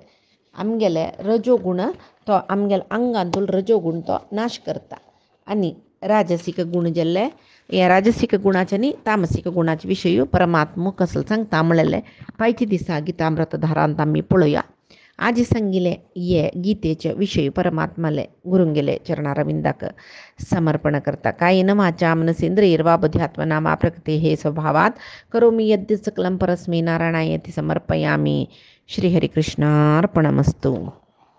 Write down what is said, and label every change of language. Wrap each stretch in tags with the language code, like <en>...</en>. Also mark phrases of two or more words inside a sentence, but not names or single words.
<kok>आमगेले रजोगुण तो आमगेल्या आंगांतून रजोगुण तो नाश करता आनी राजसीक गुण जाल्ले हे राजसीक गुणाचे आनी तामसीक गुणाचे विशयी परमात्मो कसलो सांगता म्हणलें फायच्या दिसा गितामृत धारांत आमी पळोवया आज सांगिल्ले हे गीतेचे विशयी परमात्माले गुरुंगेले चरणारविंदाक समर्पण करता</kok> <sa>कायेन वाचा मनसेंद्रियर्वा बुद्ध्यात्मना वा प्रकृतेः स्वभावात् करोमि यद्यत् सकलं परस्मै नारायणायति समर्पयामि श्रीहरिकृष्णार्पणमस्तु।</sa>